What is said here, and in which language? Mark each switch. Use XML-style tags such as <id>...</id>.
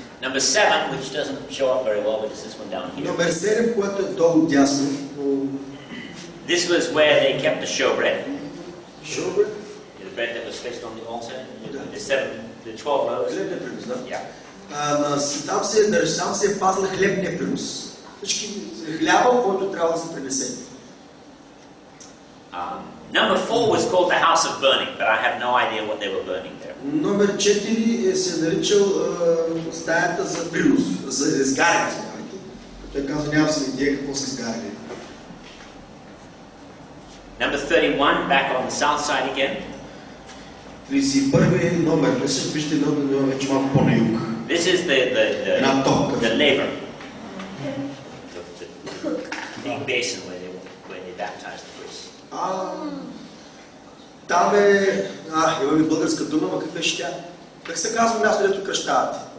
<en>Number 7, which doesn't show up very well, but it's this one down here.</en> <bg>Номер 7, което е долу дясно.</bg> <en>This was where they kept the showbread. Showbread? The bread that was fixed on the altar. The 12 loaves.</en> <bg>Хлебния принос, да.</bg> <en>Yeah.</en> <bg>Там се е пазил хлебния принос. Всички хляба, който трябва да се принесе.</bg> <en>Number 4 was called the house of burning, but I have no idea what they were burning there.</en> <bg>Номер 4 се наричал стаята за принос, за изгаряне. Той казва, нямам си идея какво са изгаряне.</bg> <en>Number 31, back on the south side again.</en> <bg>31 номер, вижте номер вече малко по-на юг.</bg> <en>This is the laver. The big basin where they baptized the priests.</en> <bg>Там е... имаме българска дума, но как беше тя? Как се казва място, където кръщават?</bg>